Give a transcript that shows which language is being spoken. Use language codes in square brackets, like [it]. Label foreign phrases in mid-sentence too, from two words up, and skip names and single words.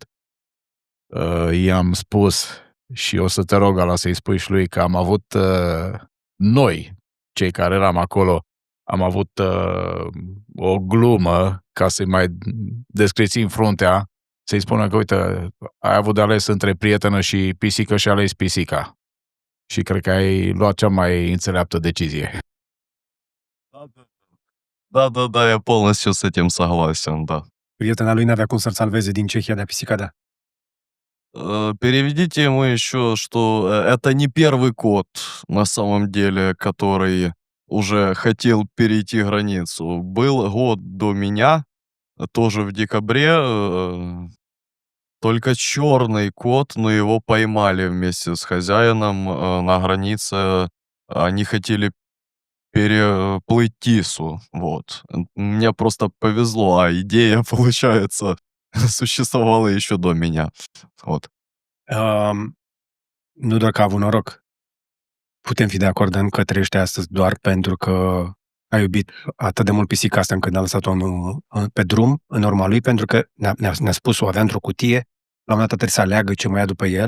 [ro] I-am spus și o să te rog, Ala, să-i spui și lui că am avut noi, cei care eram acolo, am avut o glumă ca să-i mai descrețim fruntea, să-i spună că, uite, ai avut de ales între prietenă și pisică și ales pisica. Și cred că ai luat cea mai înțeleaptă decizie. [ru] Да, я полностью с этим согласен, да. [ro] Prietena lui n-avea cum să-l salveze din Cehia de pisica, da. [ru] Переведите ему еще, что это не первый кот, на самом деле, который уже хотел перейти границу. Был год до меня, тоже в декабре, только черный кот, но его поймали вместе с хозяином на границе. Они хотели переплыть Тису, вот. Мне просто повезло, а идея, получается, существовала еще до меня, вот. [ro] Nu doar că a avut noroc. Putem fi de acord că trăiește astăzi doar pentru că a iubit atât de mult pisica asta încât a lăsat-o pe drum, în urma lui, pentru că ne-a spus, o avea într-o cutie, la un moment dat trebuie să aleagă ce mai ia după el.